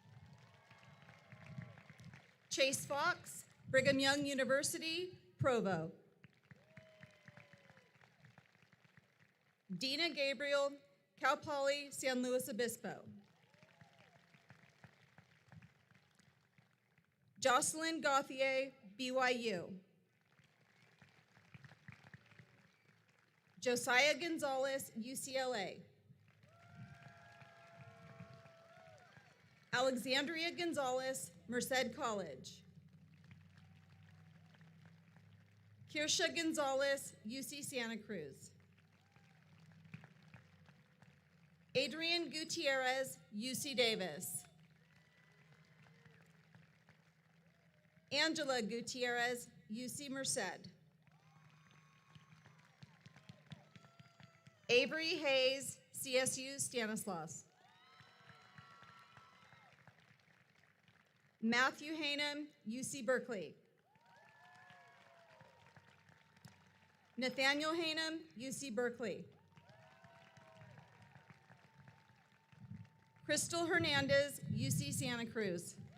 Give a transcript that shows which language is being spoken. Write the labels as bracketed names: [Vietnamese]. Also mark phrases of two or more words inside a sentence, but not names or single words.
[English] Chase Fox, Brigham Young University, Provo. Dina Gabriel, Cal Poly, San Luis Obispo. Jocelyn Gauthier, BYU. Josiah Gonzalez, UCLA. Alexandria Gonzalez, Merced College. Kirsha Gonzalez, UC Santa Cruz. Adrian Gutierrez, UC Davis. Angela Gutierrez, UC Merced. Avery Hayes, CSU Stanislaus. Matthew Hanum, UC Berkeley. Nathaniel Hanum, UC Berkeley. Crystal Hernandez, UC Santa Cruz.